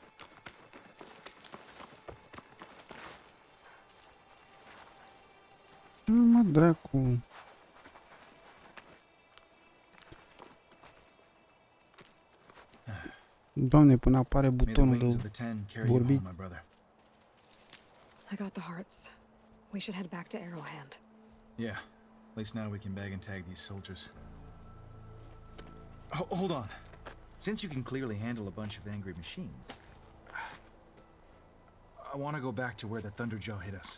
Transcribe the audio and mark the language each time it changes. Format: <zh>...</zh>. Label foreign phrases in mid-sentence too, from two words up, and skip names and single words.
<ro>Mă, dracu. Doamne, până apare butonul de vorbi.</ro> <en>I got the hearts. We should head back to Arrowhand. Yeah. At least now we can bag and tag these soldiers. Hold on. Since you can clearly handle a bunch of angry machines, I want to go back to where the Thunderjaw hit us.</en>